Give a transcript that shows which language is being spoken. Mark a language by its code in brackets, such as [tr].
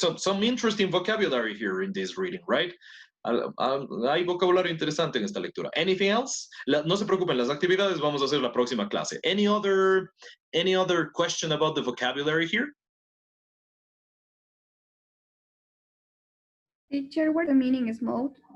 [en] So, some interesting vocabulary here in this reading, right? [es] Hay vocabulario interesante en esta lectura. [en] Anything else? [es] No se preocupen, las actividades vamos a hacer la próxima clase. [en] Any other question about the vocabulary here? Teacher, what the meaning is smooth?